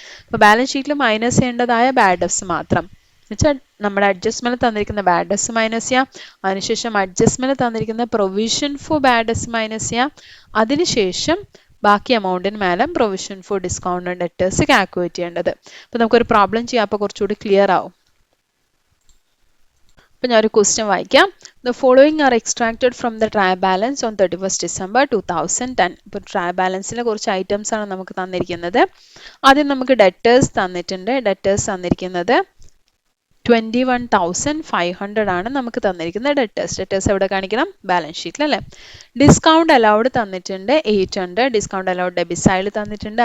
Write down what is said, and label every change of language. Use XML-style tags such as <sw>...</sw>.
<ml>അപ്പോൾ ബാലൻസ് ഷീറ്റിൽ minus ചെയ്യേണ്ടതായ bad ഡെബ്റ്റ്സ് മാത്രം വെച്ചാൽ നമ്മുടെ അഡ്ജസ്റ്റ്മെന്റ് തന്നിരിക്കുന്ന ബാഡ് ഡെബ്റ്റ്സ് മൈനസ് ചെയ്യാം, അതിനുശേഷം അഡ്ജസ്റ്റ്മെന്റ് തന്നിരിക്കുന്ന പ്രൊവിഷൻ ഫോർ ബാഡ് ഡെബ്റ്റ്സ് മൈനസ് ചെയ്യാം, അതിനുശേഷം ബാക്കി എമൗണ്ടിന് മേലെ provision for discount and debtors calculate ചെയ്യേണ്ടത്. അപ്പോൾ നമുക്കൊരു പ്രോബ്ലം ചെയ്യാം, അപ്പോൾ കുറച്ചുകൂടി ക്ലിയർ ആവും. അപ്പോൾ ഞാനൊരു ക്വസ്റ്റ്യൻ വായിക്കാം.</ml> <en>The following are extracted from the trial balance on 31st December 2010.</en> <ml>ഇപ്പോൾ ട്രയൽ ബാലൻസിലെ കുറച്ച് ഐറ്റംസ് ആണ് നമുക്ക് തന്നിരിക്കുന്നത്. ആദ്യം നമുക്ക് ഡെറ്റേഴ്സ് തന്നിട്ടുണ്ട്. ഡെറ്റേഴ്സ് തന്നിരിക്കുന്നത് 21,500 ആണ് നമുക്ക് തന്നിരിക്കുന്ന ഡെറ്റേഴ്സ്. ഡെറ്റേഴ്സ് എവിടെ കാണിക്കണം? ബാലൻസ് ഷീറ്റിൽ അല്ലേ. ഡിസ്കൗണ്ട് അലൗഡ് തന്നിട്ടുണ്ട് 800. ഡിസ്കൗണ്ട് അലൗഡ് ഡെബിറ്റ് സൈഡിൽ തന്നിട്ടുണ്ട്.</ml>